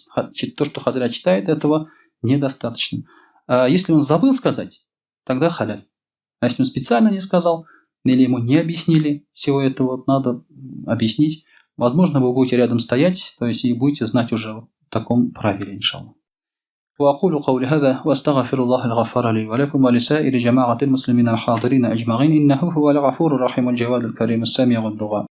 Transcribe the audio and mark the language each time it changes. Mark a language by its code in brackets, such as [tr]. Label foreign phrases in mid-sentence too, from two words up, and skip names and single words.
[ru] То, что хазрат читает, этого недостаточно. А если он забыл сказать, тогда халяль. А если он специально не сказал, или ему не объяснили всего этого, надо объяснить. Возможно, вы будете рядом стоять, то есть и будете знать уже в таком правиле, иншаллах. [ar] وأقول قولي هذا وأستغفر الله الغفار لي ولكم ولسائر جماعة المسلمين الحاضرين أجمعين إنه هو الغفور الرحيم الجواد الكريم السامع الدعاء